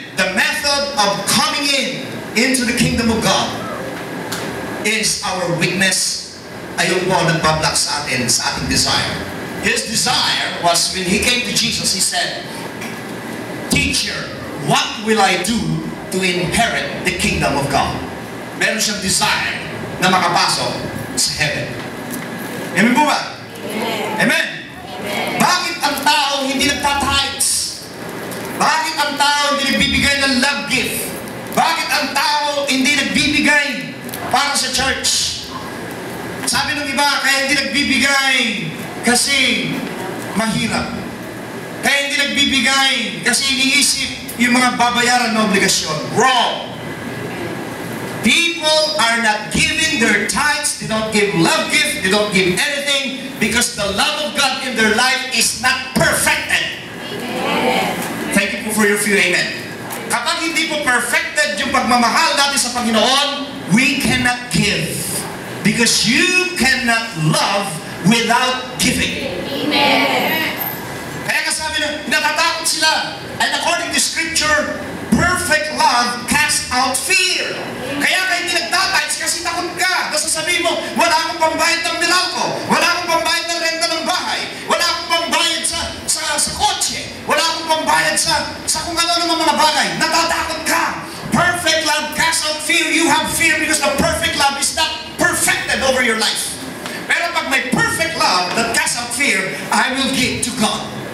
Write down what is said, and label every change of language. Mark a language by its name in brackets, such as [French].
[English] The method of coming into the kingdom of God is our weakness. [Filipino] Ayun po ang nagbablock sa atin, sa ating desire. [English] His desire was when he came to Jesus, he said, Teacher, what will I do to inherit the kingdom of God? [Filipino] Meron siyang desire na makapasok sa heaven. Amen po ba? [English] Amen. Amen. [Filipino] Bakit ang tao hindi nagtitithes? Bakit ang tao hindi nagbibigay ng love gift? Bakit ang tao hindi nagbibigay para sa church? Sabi ng iba, kaya hindi nagbibigay kasi mahirap. Kaya hindi nagbibigay kasi iniisip yung mga babayaran na obligasyon. [English] Wrong. People are not giving their tithes, they don't give love gift, they don't give anything because the love of God in their life is not perfected. Amen. Thank you for your few amen. [Filipino] Kapag hindi po perfected yung pagmamahal natin sa Panginoon, [English] we cannot give because you cannot love without giving. Amen. [Filipino] Kaya kasabi na, natatakot sila. [English] And according to Scripture, perfect love casts out fear. [Filipino] Kaya hindi nagtatites kasi takot ka. Tapos sasabihin mo, wala akong pambayad ng Meralco, wala akong pambayad ng renta ng bahay, wala akong pambayad sa kotse, wala akong pambayad sa kung ano ng mga bagay. Natatakot ka. [English] Perfect love casts out fear. You have fear because the perfect love is not perfected over your life. [Filipino] Pero pag may [English] perfect love that casts out fear, I will give to God.